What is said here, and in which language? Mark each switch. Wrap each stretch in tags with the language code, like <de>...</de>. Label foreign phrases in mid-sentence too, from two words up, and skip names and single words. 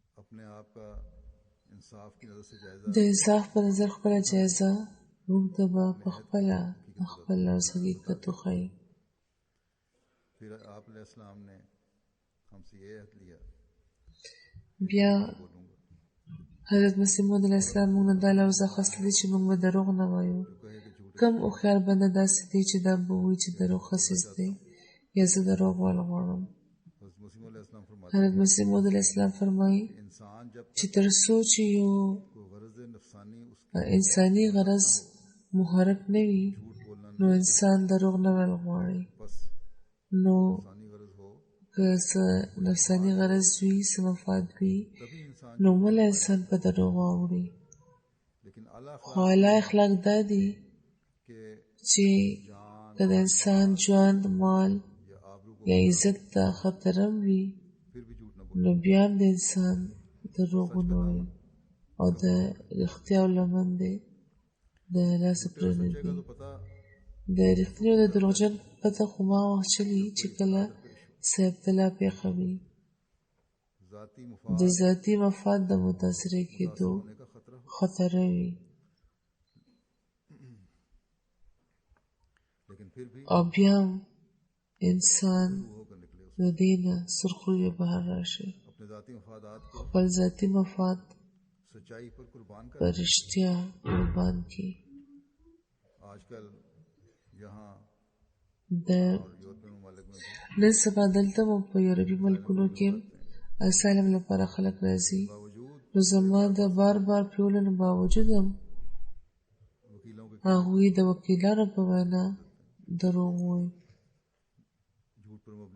<ur>اپنے آپ کا انصاف کی نظر سے جائزہ</ur> <ps>د انصاف په نظر خپله جایزه موږ ته به په خپله خپل لفظ حقیقت وښایي.</ps> <ur>پھر آپ علیہ السلام نے ہم سے یہ عہد لیا</ur> <ps>بیا</ps> <ur>बोलूँगा</ur> <ps>حضرت مسیح موعود علیه السلام موږ نه دا لفظ اخیستی دی چې موږ به دروغ نه وایو.</ps> <ur>جو کہے کہ جھوٹ</ur> <ps>کم هوښیار بنده داسې دی چې دا به وایي چې دروغ خسیس دی یا زه دروغ ویل غواړم.</ps> <ur>حضرت مسیح علیہ السلام فرماتے</ur> <ps>حضرت مسیح موعود علیه السلام فرمایي</ps> <ur>ہیں انسان جب</ur> <ps>چې तر څو چې یو</ps> <ur>کو غرض نفسانی اس کی</ur> <ps>انساني غرض محرک نه وي</ps> <ur>جھوٹ بولنا</ur> <ps>نو انسان دروغ نه ویل غواړي.</ps> <ur>बस</ur> <ps>نو</ps> <ur>نفسانی غرض ہو</ur> <ps>که څه نفساني غرض وي څه مفاد وي</ps> <ur>تبھی انسان</ur> <ps>نو مله انسان په دروغ واوړي.</ps> <ur>لیکن اللہ</ur> <ps>خو اعلی اخلاق دا دي</ps> <ur>के</ur> <ps>چې</ps> <ur>जान</ur> <ps>که د انسان ژوند مال</ps> <ur>یا آبرو کو</ur> <ps>یا عزت ته خطر هم وي</ps> <ur>پھر بھی جھوٹ نہ</ur> <ps>نو بیا هم د انسان دروغ ونه وایي او د رښتیا لمن دی د لاسه پرېږدي.</ps> <ur>بولے گا تو پتا</ur> <ps>د رښتیني او د دروغجن پته خو ما وخت چلی چې کله څه ابتلا پېښه وي</ps> <ur>ذاتی</ur> <ps>د</ps> <ur>मुफाद</ur> <ps>ذاتي مفاد د متاثره کېدو</ps> <ur>ہونے کا خطرہ ہو</ur> <ps>خطر وي</ps> <ur>لیکن پھر بھی</ur> <ps>او بیا هم انسان</ps> <ur>ہو کر نکلے</ur> <ps>د دې نه سرخویه بهر راشي</ps> <ur>اپنے ذاتی مفادات کو</ur> <ps>خپل ذاتي مفاد</ps> <ur>سچائی پر قربان کر</ur> <ps>په رښتیا قربان کړي.</ps> <ur>آج کل یہاں</ur> <ps>د</ps> <ur>اور یورپی ممالک میں بھی</ur> <ps>نن سبا دلته مو په یورپي ملکونو کې اسالم لپاره خلک راځي</ps> <ur>बावजूद</ur> <ps>نو زما د بار بار پیولنو باوجود هم</ps> <ur>وکیلوں کے</ur> <ps>هغوی د وکیلانو په وینا دروغ وایي</ps> <ur>جھوٹ پر مبنی</ur>